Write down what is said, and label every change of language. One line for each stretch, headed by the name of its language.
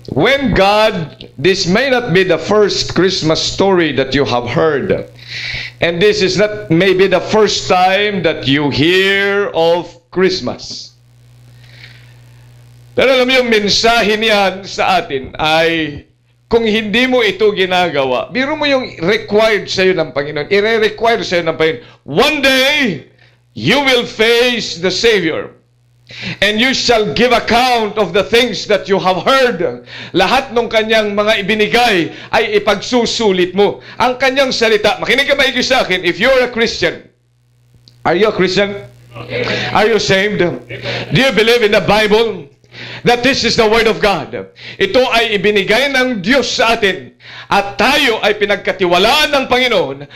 English: When God, this may not be the first Christmas story that you have heard. And this is not maybe the first time that you hear of Christmas.
Filipino: Pero alam mo yung mensahe niyan sa atin ay kung hindi mo ito ginagawa, biro mo yung required sa'yo ng Panginoon, i-require sa'yo ng Panginoon.
English: One day, you will face the Savior. And you shall give account of the things that you have heard.
Filipino: Lahat ng kanyang mga ibinigay ay ipagsusulit mo. Ang kanyang salita, makinig ka maigi sa akin,
English: if you're a Christian, are you a Christian? Are you saved? Do you believe in the Bible? That this is the Word of God.
Filipino: Ito ay ibinigay ng Diyos sa atin. At tayo ay pinagkatiwalaan ng Panginoon.